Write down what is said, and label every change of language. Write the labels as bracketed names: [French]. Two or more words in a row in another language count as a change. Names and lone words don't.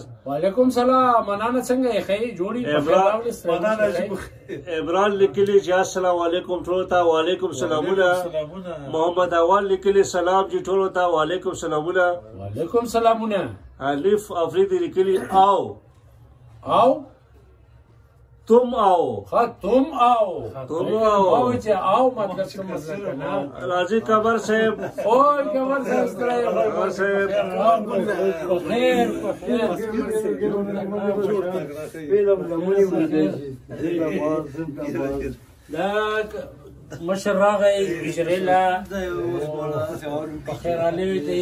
[Arabic] وعلیکم سلام [Pashto] منانه څنګه یې خی جوړی عمران لیکلی چې [Arabic] السلام علیکم [Pashto] ټول ته وعلیکم سلامونه محمد اول لیکلی سلام جی ټول ته وعلیکم سلامونه وعلیکم سلامونه الف افریدی لیکلی آو [Urdu] تم آؤ تم آؤ [Pashto] چې आओ مطلب څه مطلب نه راځي کمر صاحب اوه کمر صاحب مشر راغی بجریلا بخیر علی دی